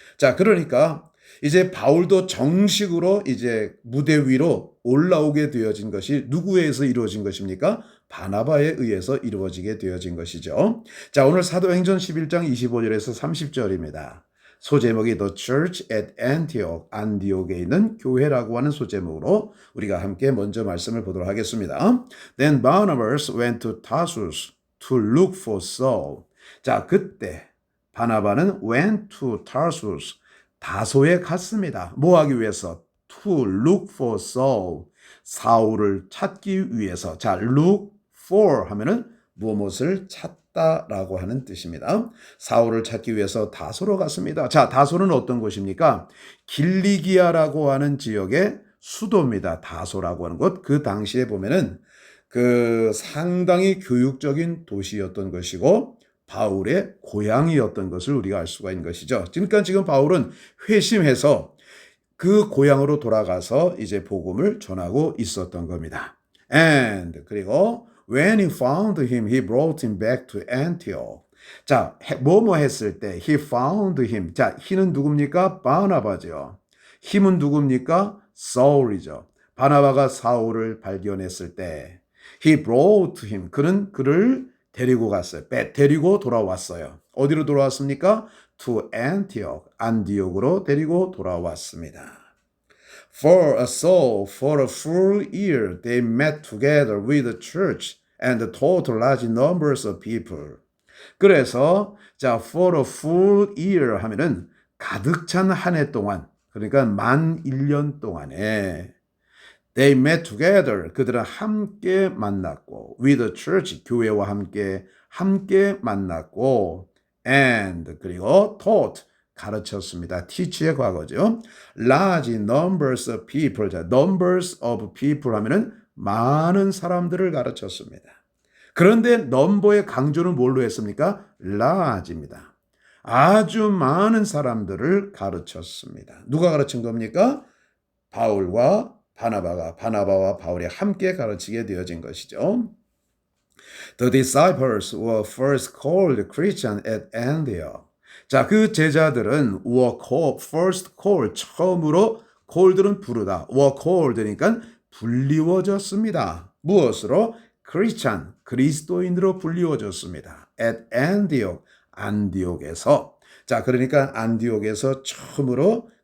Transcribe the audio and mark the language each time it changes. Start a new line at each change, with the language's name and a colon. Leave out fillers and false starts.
Korean: 자, 그러니까 이제 바울도 정식으로 이제 무대 위로 올라오게 되어진 것이 누구에 의해서 이루어진 것입니까? 바나바에 의해서 이루어지게 되어진 것이죠. 자, 오늘 사도행전 11장 25절에서 30절입니다. 소제목이 The Church at Antioch, 안디옥에 있는 교회라고 하는 소제목으로 우리가 함께 먼저 말씀을 보도록 하겠습니다.
English: Then Barnabas went to Tarsus to look for Saul.
Korean: 자, 그때 바나바는
English: went to Tarsus,
Korean: 다소에 갔습니다. 뭐 하기 위해서?
English: To look for Saul,
Korean: 사울을 찾기 위해서. 자, look for 하면은 무엇을 찾다라고 하는 뜻입니다. 사울을 찾기 위해서 다소로 갔습니다. 자, 다소는 어떤 곳입니까? 길리기아라고 하는 지역의 수도입니다. 다소라고 하는 곳. 그 당시에 보면은 상당히 교육적인 도시였던 것이고 바울의 고향이었던 것을 우리가 알 수가 있는 것이죠. 그러니까 지금 바울은 회심해서 그 고향으로 돌아가서 이제 복음을 전하고 있었던 겁니다.
English: And
Korean: 그리고
English: when he found him, he brought him back to Antioch.
Korean: 자, 뭐뭐 했을 때
English: he found him.
Korean: 자, he는 누굽니까? 바나바죠. 힘은 누굽니까? 사울이죠. 바나바가 사울을 발견했을 때
English: he brought him.
Korean: 그는 그를 데리고 갔어요. 데리고 돌아왔어요. 어디로 돌아왔습니까?
English: To Antioch,
Korean: 안디옥으로 데리고 돌아왔습니다.
English: For a soul, for a full year, they met together with the church and taught large numbers of people.
Korean: 그래서 자,
English: for a full year
Korean: 하면은 가득 찬 한 해 동안, 그러니까 만 1년 동안에
English: They met together.
Korean: 그들은 함께 만났고
English: with the church,
Korean: 교회와 함께 만났고
English: and
Korean: 그리고
English: taught,
Korean: 가르쳤습니다. teach의 과거죠.
English: large numbers of people.
Korean: 자,
English: numbers of people
Korean: 하면은 많은 사람들을 가르쳤습니다. 그런데 number의 강조는 뭘로 했습니까? large입니다. 아주 많은 사람들을 가르쳤습니다. 누가 가르친 겁니까? 바울과 바나바와 바울이 함께 가르치게 되어진 것이죠.
English: The disciples were first called Christian at Antioch.
Korean: 자, 그 제자들은
English: were called, first called,
Korean: 처음으로 called는 부르다.
English: were called
Korean: 니까 불리워졌습니다. 무엇으로? Christian, 그리스도인으로 불리워졌습니다.
English: at Antioch,
Korean: 안디옥에서. 자, 그러니까 안디옥에서 처음으로